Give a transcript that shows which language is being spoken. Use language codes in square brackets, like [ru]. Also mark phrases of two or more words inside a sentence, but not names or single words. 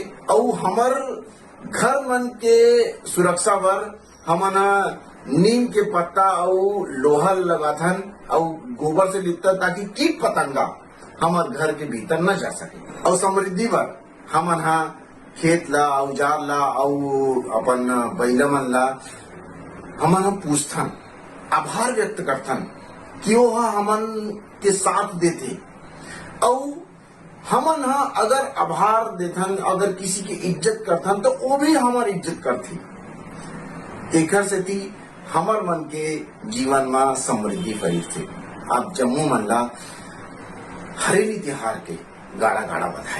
[hne] और हमार घर मन के सुरक्षा पर हमन नीम के पत्ता और लोहा लगाथन और गोबर से लिपता ताकि कीट पतंगा हमार घर के भीतर न जा सके। और समृद्धि पर हमन खेत ला, औजार ला और अपन बैला मन ला हमन पूछथन, आभार व्यक्त करथन कि वो हमन के साथ देते। और हमन अगर आभार देथन, अगर किसी की इज्जत करथन तो वो भी हमारी इज्जत करती। एकर से थी हमार मन के जीवन में समृद्धि फैलती। आप जम्मू मन ला हरेली त्योहार के गाड़ा गाड़ा बधाई।